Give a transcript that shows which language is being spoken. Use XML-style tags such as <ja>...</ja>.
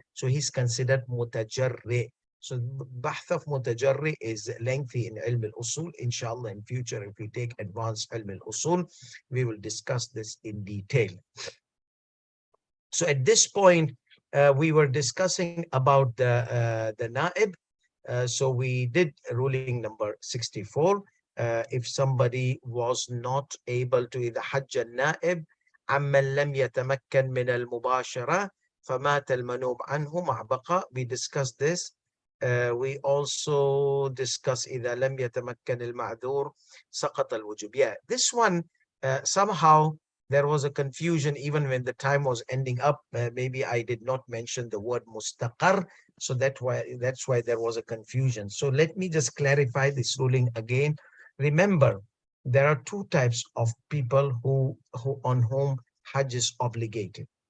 <en>So he's considered mutajarri. So bahth of mutajarri is lengthy in ilm al-usul. Inshallah, in future, if we take advanced ilm al-usul, we will discuss this in detail. So at this point, we were discussing about the na'ib. So we did ruling number 64. If somebody was not able to either hajj al-na'ib,</en> <ar>عمن لم يتمكن من المباشرة فمات المنوب عنه مع بقاء.</ar> <en>We discussed this. We also discuss</en> <ar>إذا لم يتمكن المعذور سقط الوجوب.</ar> <en>Yeah, this one somehow there was a confusion even when the time was ending up. Maybe I did not mention the word mustaqar, so that's why there was a confusion. So let me just clarify this ruling again. Remember, there are two types of people who on whom Hajj is obligated.</en>